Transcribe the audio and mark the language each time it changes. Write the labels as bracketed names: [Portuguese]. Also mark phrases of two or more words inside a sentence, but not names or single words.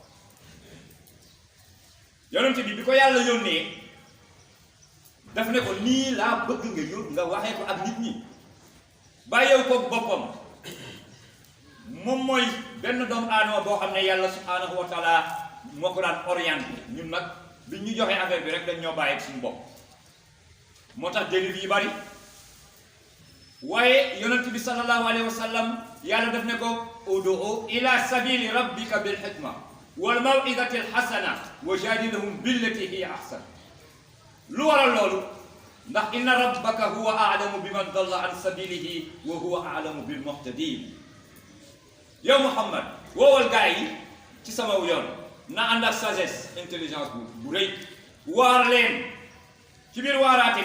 [Wolof] yonent bi ko yàlla yónnee daf ne ko nii laa bëgg nga waxee ko ak nit ñi bàyyew ko boppam moom mooy benn doomu aadama boo xam ne yàlla [Arabic] سبحانه وتعالى [Wolof] moo ko daan orienté ñun nag bi ñu joxee affaire bi rek dañ ñoo bàyyi suñu bopp moo tax dérive yi bari waaye yonent bi [Arabic] صلى الله عليه وسلم [Wolof] yàlla def ne ko [Arabic] ادع إلى سبيل ربك بالحكمة والموعظة الحسنة وجادلهم بالتي هي أحسن [Wolof] lu waral loolu ndax [Arabic] إن ربك هو أعلم بمن ضل عن سبيله وهو أعلم بالمهتدين [Wolof] yow Muhammad woowal gaa yi ci sama yoon na ànd ak [French] sagesse intelligence [Wolof] bu rëy waar leen ci biir waaraate